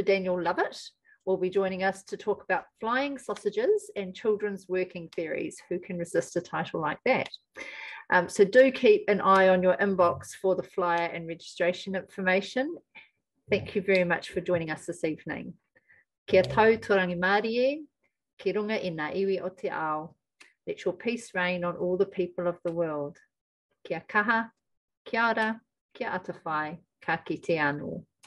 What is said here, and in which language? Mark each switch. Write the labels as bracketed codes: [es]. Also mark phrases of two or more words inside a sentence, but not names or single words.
[en] Daniel Lovett will be joining us to talk about flying sausages and children's working theories. Who can resist a title like that? So do keep an eye on your inbox for the flyer and registration information. Thank you very much for joining us this evening. [mi] Kia tau torangi Mārie, ki runga i ngā iwi o te ao. [en] Let your peace reign on all the people of the world. [mi] Kia kaha, kia ora, kia atawhai, ka kite anō.